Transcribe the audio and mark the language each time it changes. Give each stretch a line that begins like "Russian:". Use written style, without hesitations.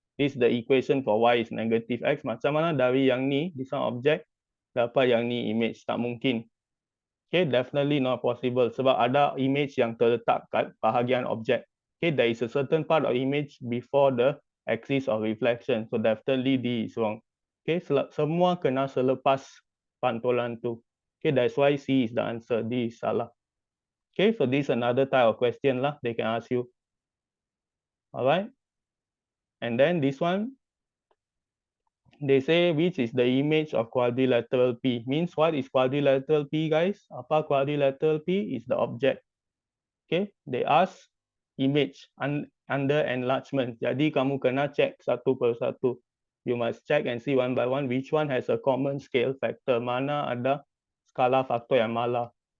English: This is the equation for Y is negative X.
Malay: Macam mana dari yang ni,
English: this one object,
Malay: dapat yang ni image? Tak mungkin.
English: Okay, definitely not possible.
Malay: Sebab ada image yang terletak kat bahagian object.
English: Okay, there is a certain part of image before the axis of reflection. So definitely D is wrong. Okay,
Malay: semua kena selepas pantulan tu.
English: Okay, that's why C is the answer. D is salah. Okay, so this is another type of question lah they can ask you. Alright. And then this one, they say which is the image of quadrilateral P. Means what is quadrilateral P, guys? Apa quadrilateral P is the object. Okay, they ask image under enlargement.
Malay: Jadi kamu kena check satu per satu.
English: You must check and see one by one which one has a common scale factor.
Malay: Mana ada skala faktor yang malah.